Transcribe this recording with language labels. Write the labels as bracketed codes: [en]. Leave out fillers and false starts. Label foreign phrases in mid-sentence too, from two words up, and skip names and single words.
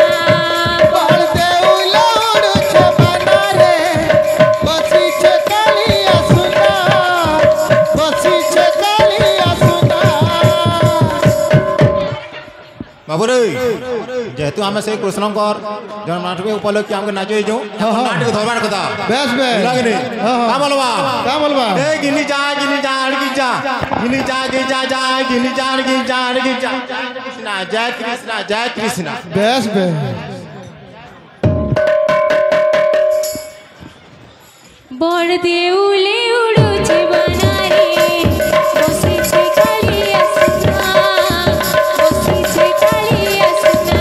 [or] ବଡ଼ ଦେଉଳା ଉଡ଼ୁଛେ ବନା ରେ ବସିଛେ କାଳିଆ ସୁନା ବସିଛେ କାଳିଆ ସୁନା ବାବୁ ରେ ଜେହେତୁ ଆମ ସେ କୃଷ୍ଣକର ଜନ ନାଟକ ଉପଲକ୍ଷେ ଆମକେ ନାଚ ନାଟକ ଧରବାର କଥା ବେସ ବେ ଲାଗିନୀ କା ବୋଲବା କା ବୋଲବା ଏ ଗିନୀ ଜା ଗିନୀ ଜା ଗିନୀ ଜା ଗିନୀ ଜା ଗିନୀ ଜା ଜା ଗିନୀ ଜା ଗିନୀ ଜା ଗିନୀ ଜା କୃଷ୍ଣା ଜୟ କୃଷ୍ଣା ଜୟ କୃଷ୍ଣା ବେସ ବେ ବଡ଼ ଦେଉଳେ ଉଡ଼ୁଛି ବନାରେ ବସିଛେ କାଳିଆ ସୋନା ବସିଛେ କାଳିଆ ସୋନା